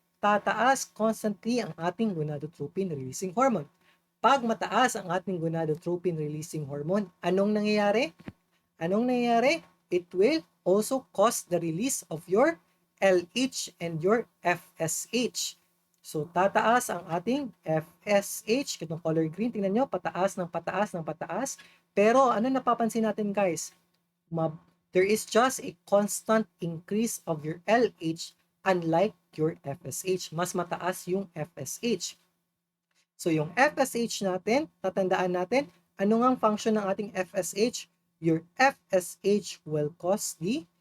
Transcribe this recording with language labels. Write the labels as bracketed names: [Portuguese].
[Filipino] Tataas constantly ang ating gonadotropin releasing hormone. Pag mataas ang ating gonadotropin releasing hormone, anong nangyayari? Anong nangyayari? [English] It will also cause the release of your LH and your FSH. [Filipino] So, tataas ang ating FSH, itong color green, tingnan nyo, pataas ng pataas ng pataas. Pero, ano napapansin natin, guys? [English] There is just a constant increase of your LH unlike your FSH. [Filipino] Mas mataas yung FSH. So, yung FSH natin, tatandaan natin, ano nga ang function ng ating FSH? [English] Your FSH will cause the